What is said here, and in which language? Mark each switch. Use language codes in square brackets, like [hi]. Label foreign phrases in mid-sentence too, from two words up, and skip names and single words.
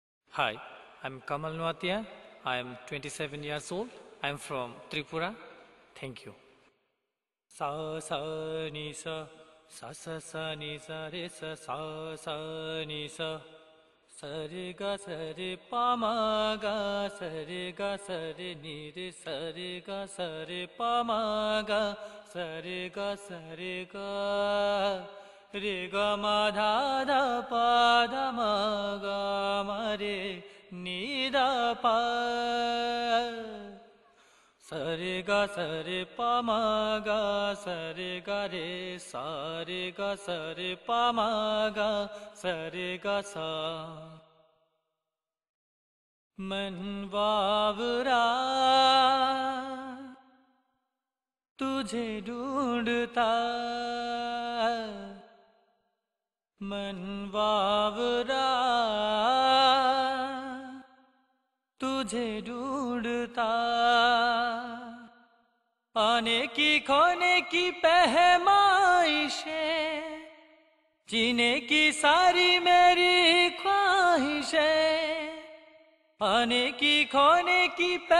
[en] Hi, I'm Kamal Nuatia. I am 27 years old. I am from Tripura. Thank you. Sa sa ni sa sa sa sa ni sa re sa sa sa ni sa sa re ga sa re pa ma ga sa re ga sa re ni re sa re ga sa re pa ma ga sa re ga sa re ga ma dha dha pa dha ma ga ma re ni da pa sa re ga sa re pa ma ga sa re ga re sa re ga sa re pa ma ga sa re ga सा मन बावरा [hi] तुझे ढूंढता मन बावरा तुझे ढूंढता आने की खोने की पहमाइशें जीने की सारी मेरी ख्वाहिशें आने की खोने की